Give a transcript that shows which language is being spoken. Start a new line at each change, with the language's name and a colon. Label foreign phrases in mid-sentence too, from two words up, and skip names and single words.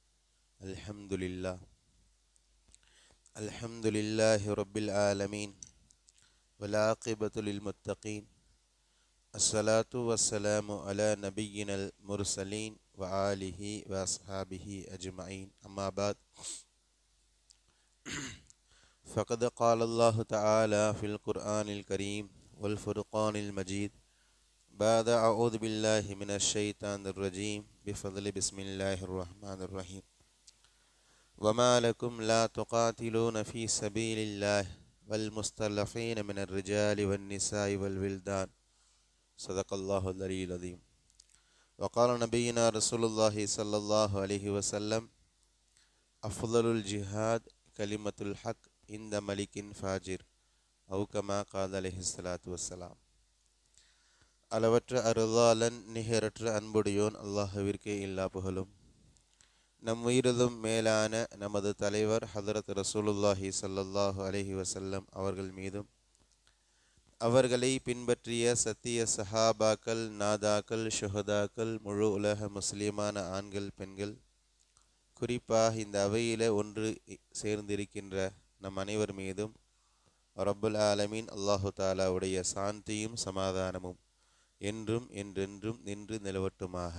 Arabic: الحمد لله رب العالمين والعاقبة للمتقين. الصلاة والسلام على نبينا المرسلين وآله وأصحابه أجمعين. أما بعد. فقد قال الله تعالى في القرآن الكريم والفرقان المجيد بعد أعوذ بالله من الشيطان الرجيم بفضل بسم الله الرحمن الرحيم. وما لكم لا تقاتلون في سبيل الله والمستضعفين من الرجال والنساء والولدان. صدق الله العلي العظيم. وقال نبينا رسول الله صلى الله عليه وسلم أفضل الجهاد كلمة الحق عند ملك فاجر أو كما قال عليه الصلاة والسلام.
Tamil: அளவற்ற அருளாளன் நிகரற்ற அன்புடையோன் அல்லாஹ்விற்கே எல்லா புகழும். நம் உயிரிலும் மேலான நமது தலைவர் ஹதரத்
Arabic: رسول الله صلى الله عليه وسلم
Tamil: அவர்கள் மீதும் அவர்களை பின்பற்றிய சத்திய சஹாபாக்கள், நாதாக்கள், ஷுஹதாக்கள், முழு உலக முஸ்லிமான ஆண்கள், பெண்கள், குறிப்பாக இந்த அவையில் ஒன்று சேர்ந்திருக்கின்ற நம் அனைவர் மீதும்
Arabic: رب العالمين
Tamil: அல்லாஹு தாலாவுடைய சாந்தியும் சமாதானமும் என்றும் என்றென்றும் நின்று நிலவட்டுமாக.